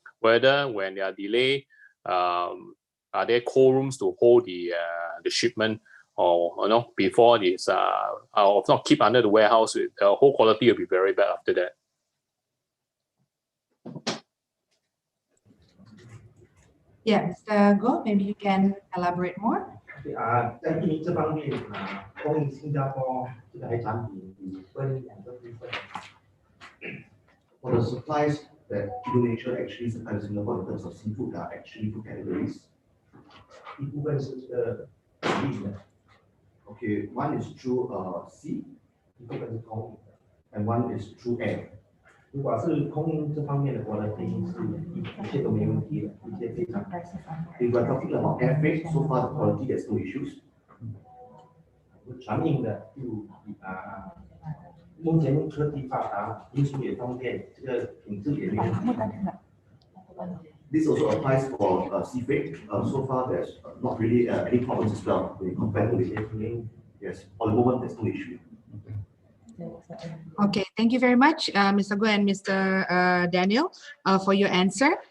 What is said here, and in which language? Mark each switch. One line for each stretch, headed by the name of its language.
English: Whether when there are delay, are there cold rooms to hold the shipment, or before this, or not keep under the warehouse. The whole quality will be very bad after that. Yeah, Mr. Go, maybe you can elaborate more.
Chinese: 在印尼这方面供应新加坡这个海产品有分两个部分。
English: For the supplies that Indonesia actually supplies Singapore in terms of seafood, there are actually two categories.
Chinese: 一部分是运的，
English: Okay, one is through sea,
Chinese: 一部分是空运的。
English: and one is through air.
Chinese: 如果是空运这方面的话呢，肯定是一切都没问题的，一切非常。
English: If we are talking about air freight, so far the quality there's no issues.
Chinese: 船运的就目前科技发达，运输也方便，这个品质也没问题。
English: This also applies for sea freight. So far there's not really any problems as well when you compare to the yes. For the moment there's no issue. Okay, thank you very much, Mr. Go and Mr. Daniel, for your answer.